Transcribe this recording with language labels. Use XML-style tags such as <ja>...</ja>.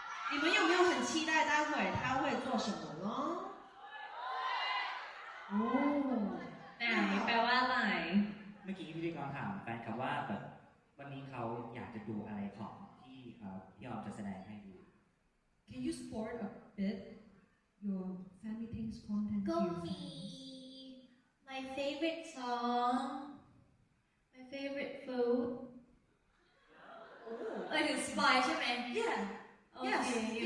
<zh>你們有沒有很期待待會他會做什麼呢？哦，</zh> <th>ไหนแปลว่าอะไร เมื่อกี้พิธีกรถามแฟนคลับว่าแบบวันนี้เขาอยากจะดูอะไรของที่พี่ออมจะแสดงให้ดู</th> <en>Can you spoil a bit your family things content?</en> <th>ก็มี</th> <en>my favorite song my favorite food</en> <th>ถึง spoil ใช่ไหม</th> <en>Yeah, Okay, you</en>